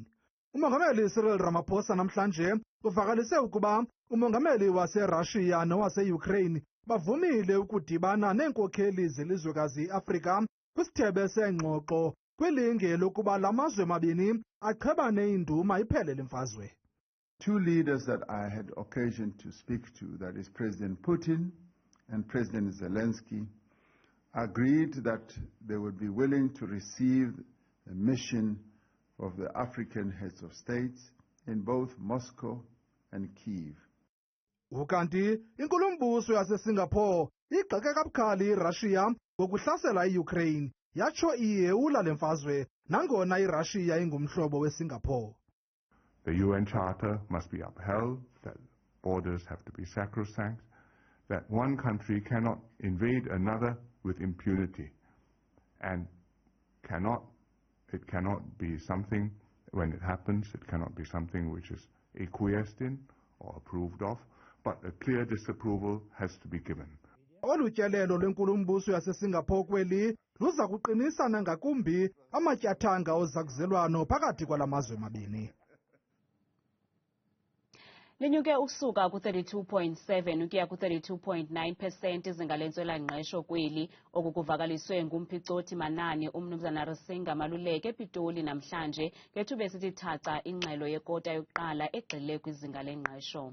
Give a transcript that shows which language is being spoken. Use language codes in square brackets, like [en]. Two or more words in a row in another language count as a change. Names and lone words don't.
[xh] Umongameli Cyril Ramaphosa namhlanje uvakalise ukuba umongameli waseRussia nowase-Ukraine bavumile ukudibana neenkokheli zelizwekazi Afrika kwisithebe seengxoxo kwilinge lokuba la mazwe mabini achebane induma iphele le mfazwe. [en] Two leaders that I had occasion to speak to, that is President Putin and President Zelensky, agreed that they would be willing to receive the mission of the African heads of states in both Moscow and Kyiv. [xh] Ukanti inkulumbuso yaseSingapore igxeke kabukhali iRussia ngokuhlasela iUkraine yatsho iyeula le mfazwe nangona iRussia ingumhlobo weSingapore. [en] The UN Charter must be upheld, that borders have to be sacrosanct, that one country cannot invade another with impunity, and it cannot be something, when it happens, it cannot be something which is acquiesced in or approved of, but a clear disapproval has to be given. [xh] Olu tyelelo lwenkulumbuso yaseSingapore kweli luza kuqinisa nangakumbi amatyathanga ozakuzelwano phakathi kwala mazwe mabini. Linyuke ukusuka ku-32.7 ukuya ku-32.9% izinga lentswela-ngqesho kweli, oku kuvakaliswe ngumphicothi manani umnumzana Risinga Maluleke ePitoli namhlanje ngethuba esithi thaca ingxelo yekota yokuqala egxile kwizinga lengqesho.